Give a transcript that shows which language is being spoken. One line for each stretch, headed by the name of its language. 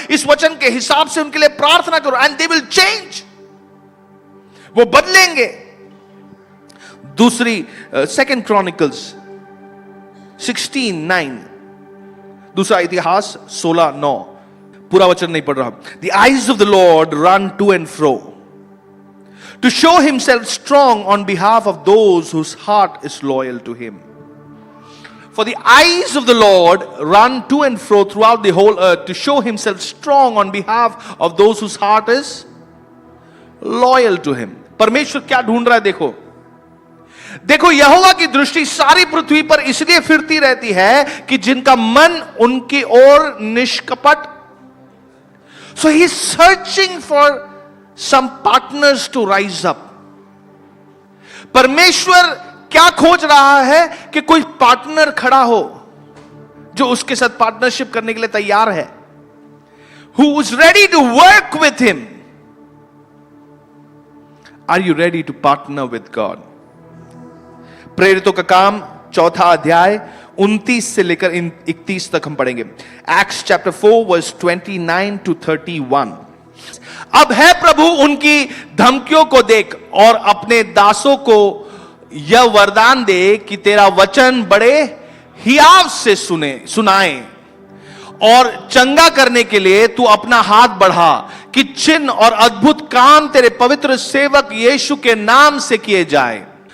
Hindi: इस वचन के हिसाब से उनके लिए प्रार्थना करो.
English: And they will change.
Hindi: वो बदलेंगे. दूसरी सेकंड क्रॉनिकल्स 16:9, दूसरा इतिहास 16:9. पूरा वचन नहीं पढ़ रहा.
English: The eyes of the Lord run to and fro to show himself strong on behalf of those whose heart is loyal to him. For the eyes of the Lord run to and fro throughout the whole earth to show himself strong on behalf of those whose heart is loyal to him.
Hindi: परमेश्वर क्या ढूंढ रहा है? देखो देखो, यहोवा की दृष्टि सारी पृथ्वी पर इसलिए फिरती रहती है कि जिनका मन उनकी ओर निष्कपट.
English: So he is searching for some partners to rise up.
Hindi: परमेश्वर क्या खोज रहा है? कि कोई पार्टनर खड़ा हो जो उसके साथ पार्टनरशिप करने के लिए तैयार है.
English: Who is ready to work with him? Are you ready to partner with God?
Hindi: प्रेरितों का काम 4 अध्याय 29 से लेकर 31 तक हम पढ़ेंगे.
English: Acts chapter 4 verse 29 to 31.
Hindi: अब है प्रभु उनकी धमकियों को देख और अपने दासों को यह वरदान दे कि तेरा वचन बड़े हियाव से सुनाए और चंगा करने के लिए तू अपना हाथ बढ़ा कि चिन्ह और अद्भुत काम तेरे पवित्र सेवक यीशु के नाम से किए जाए.